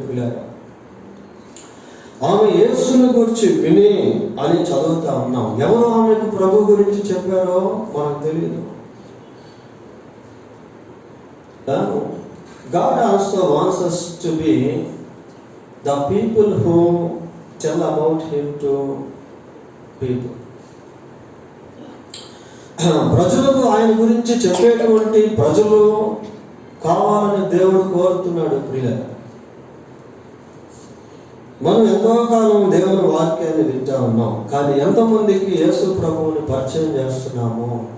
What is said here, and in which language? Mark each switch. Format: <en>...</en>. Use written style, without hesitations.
<te>పిల్లలు ఆమె యేసుని గురించి విని అని చదువుతా ఉన్నాం. ఎవరు ఆమెకు ప్రభు గురించి చెప్పారో మనకు తెలియదు.</te> <en>God also wants us to be the people who tell about him to people.</en> <te>ప్రజలకు ఆయన గురించి చెప్పేటువంటి ప్రజలు కావాలని దేవుడు కోరుతున్నాడు. ప్రియుల, మనం ఎంతో కాలం దేవుని వాక్యాన్ని వింటా ఉన్నాం, కానీ ఎంతమందికి యేసు ప్రభువుని పరిచయం చేస్తున్నాము?</te>